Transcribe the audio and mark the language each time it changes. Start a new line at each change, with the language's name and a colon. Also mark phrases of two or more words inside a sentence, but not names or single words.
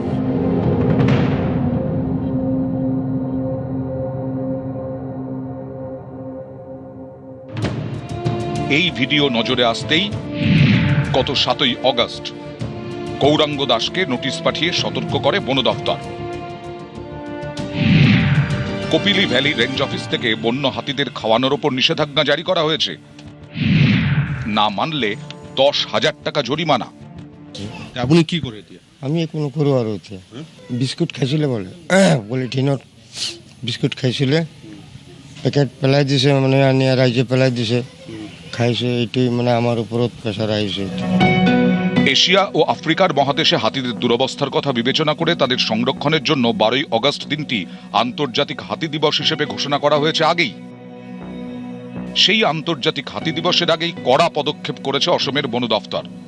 Bangla: এই ভিডিও নজরে আসতেই গত 7ই অগস্ট গৌরাঙ্গ দাসকে নোটিশ পাঠিয়ে সতর্ক করে বন দফতর। কপিলী ভ্যালি রেঞ্জ অফিস থেকে বন্য হাতিদের খাওয়ানোর ওপর নিষেধাজ্ঞা জারি করা হয়েছে। না মানলে 10,000 টাকা জরিমানা।
Assamese: আপুনি কি কৰে এতিয়া? আমি একো নকৰোঁ আৰু এতিয়া। বিস্কুট খাইছিলে পলিথিনত বিস্কুট খাইছিলে, পেকেট পেলাই দিছে, মানে আনি ৰাইজে পেলাই দিছে, খাইছে। এইটোৱে মানে আমাৰ ওপৰত প্ৰেছাৰ আহিছে।
Bangla: এশিয়া ও আফ্রিকার মহাদেশে হাতিদের দুরবস্থার কথা বিবেচনা করে তাদের সংরক্ষণের জন্য 12ই অগস্ট দিনটি আন্তর্জাতিক হাতি দিবস হিসেবে ঘোষণা করা হয়েছে আগেই। সেই আন্তর্জাতিক হাতি দিবসের আগেই কড়া পদক্ষেপ করেছে অসমের বন দফতর।